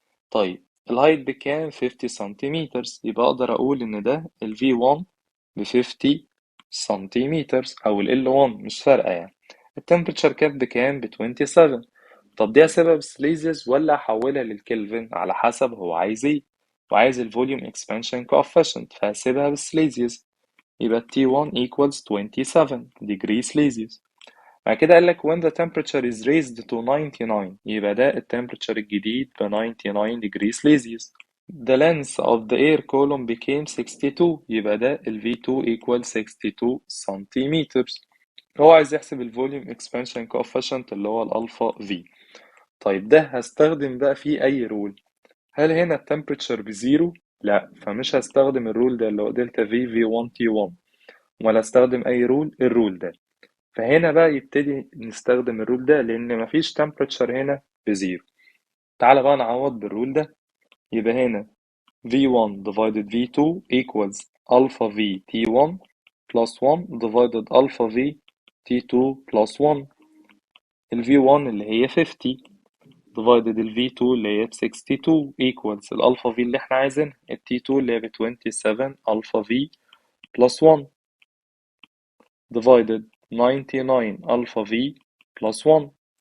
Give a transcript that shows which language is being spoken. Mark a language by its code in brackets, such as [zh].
[ar] طيب الهايت بكام؟ 50 سنتيمتر، يبقى اقدر اقول ان ده ال V1 ب 50 سنتيمتر او ال L1 مش فارقة يعني. التمبريتشر كانت بكام؟ ب 27. طب دي هسيبها بالسليزيوس ولا احولها للكلفن؟ على حسب هو عايز ايه، وعايز الفوليوم اكسبانشن كوفيشنت، فهسيبها بالسليزيوس. يبقى [en] T1 equals 27 degree Celsius. [ar] بعد كده قال لك [en] when the temperature is raised to 99، [ar] يبقى ده التمبريتشر الجديد ب [en] 99 degree Celsius. The length of the air column became 62، [ar] يبقى ده ال [en] V2 equal 62 centimeters. [ar] هو عايز يحسب الفوليوم expansion coefficient اللي هو الألفا V. طيب ده هستخدم بقى فيه أي رول. هل هنا التمبريتشر بزيرو؟ لا، فمش هستخدم الرول ده اللي هو دلتا في V1 T1، ولا استخدم أي رول الرول ده. فهنا بقى يبتدي نستخدم الرول ده لأن مفيش temperature هنا بزيرو. تعالى بقى نعوض بالرول ده. يبقى هنا [en] V1 divided V2 equals alpha V T1 plus 1 divided alpha V T2 plus 1. [ar] ال V1 اللي هي 50 divided ال V2 اللي هي ب 62 equals الالفا V اللي احنا عايزينها ال T2 اللي هي ب 27 [en] alpha V plus 1 [ar] divided 99 alpha V plus 1.